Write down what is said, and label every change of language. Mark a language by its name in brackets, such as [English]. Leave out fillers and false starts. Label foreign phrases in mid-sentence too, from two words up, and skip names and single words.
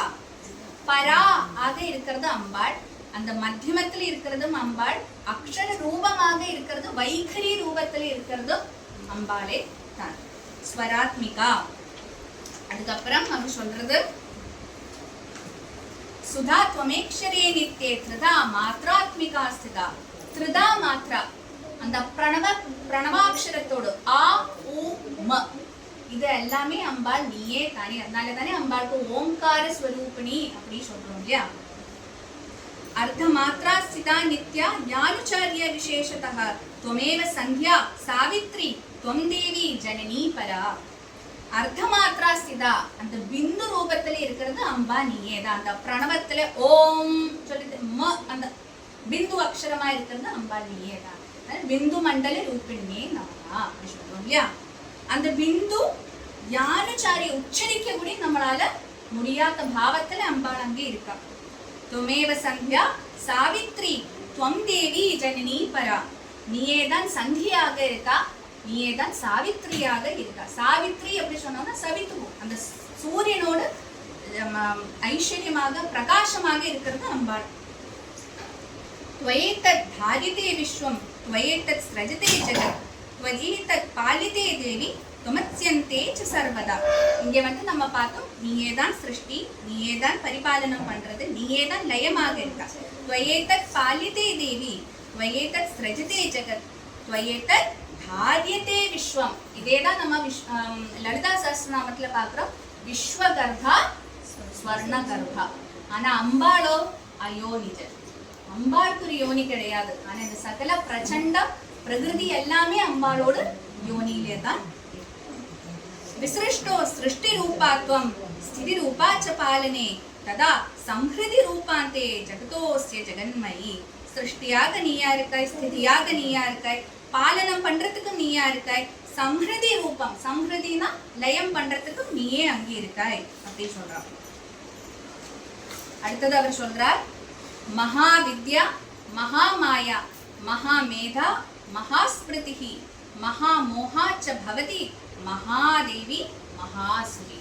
[Tamil] பரா ஆக இருக்கிறது அம்பாள், அந்த மத்தியமத்துல இருக்கிறதும் அம்பாள், அக்ஷர ரூபமாக இருக்கிறது வைகரி ரூபத்துல இருக்கிறது அம்பாளே தான். ஸ்வராத்மிகா. அதுக்கப்புறம் அவங்க சொல்றது சுதா [Sanskrit] त्वमेक्षरे नित्ये त्रिधा मात्रात्मिका स्थिता. त्रिधा மாத்ரா [Tamil] அந்த பிரணவாட்சரத்தோடு ஆ உ ம இது எல்லாமே அம்பாள் நீயே தானே. அதனால தானே அம்பாளுக்கு ஓம்கார ஸ்வரூபிணி அப்படி சொல்றோம் இல்லையா. [Sanskrit] अर्ध मात्रा स्थिता नित्या ज्ञानुचार्य विशेषतः त्वमेव संध्या सावित्री त्वं देवी जननी परा. अर्ध मात्रा स्थिता [Tamil] அந்த பிந்து ரூபத்துல இருக்கிறது அம்பா நீயே தான். அந்த பிரணவத்துல ஓம் சொல்லிட்டு ம அந்த பிந்து அக்ஷரமா இருக்கிறது அம்பா நீயே தான். [Sanskrit] बिन्दु मण्डल रूपिण्यै नमः [Tamil] அப்படி சொல்றோம் இல்லையா. அந்த பிந்து ஞானச்சாரி உச்சரிக்க கூட நம்மளால முடியாத பாவத்துல அம்பாள் அங்கே இருக்கா. [Sanskrit] त्वमेव संध्या सावित्री त्वं देवी जननी परा. [Tamil] நீயே தான் சந்தியாக இருக்கா, நீயே தான் சாவித்ரியாக இருக்கா. சாவித்ரி அப்படி சொன்னோம்னா சவித்து அந்த சூரியனோடு ஐஸ்வர்யமாக பிரகாசமாக இருக்கிறது அம்பாள். [Sanskrit] त्वयेतत् धारिते विश्वं त्वयेतत् स्रजते जगत् त्वयेतत् पालिते देवी त्वमत्स्यन्ते च सर्वदा. [Tamil] இங்கே நம்ம பார்த்தோம் நீயே தான் சிருஷ்டி, நீயே தான் பரிபாலனம் பண்றது, நீயே தான் லயமாக இருக்கா. [Sanskrit] त्वयेतत् पालिते देवी त्वयेतत् स्रजते जगत् त्वयेतत् धार्यते विश्वம். [Tamil] இதேதான் நம்ம லலிதா சஹஸ்ரநாமத்துல பார்க்கிறோம். [Sanskrit] विश्वगर्भा स्वर्णगर्भा. [Tamil] ஆனா அம்பாளோ அயோனிஜ. அம்பாளுக்கு ஒரு யோனி கிடையாது. ஆனா இந்த சகல பிரச்சண்ட பிரகிருதி எல்லாமே அம்பாளோட யோனியிலே தான். [Sanskrit] विसृष्टो सृष्टि रूपात्वं स्थिति रूपा च पालने तदा संहृति रूपान्ते जगतोस्य जगन्मयी. [Tamil] सृष्टिயாக நீயா இருக்காய், ஸ்திதியாக நீயா இருக்காய், பாலனம் பண்றதுக்கு நீயா இருக்காய், சம்ஹிருதி ரூபம் சம்ஹிருதினா லயம் பண்றதுக்கு நீயே அங்கே இருக்காய் அப்படி சொல்றார். அடுத்தது அவர் சொல்றார் [Sanskrit] महाविद्या महामाया महामेधा महास्मृति महामोहा च भवती महादेवी महासुरी.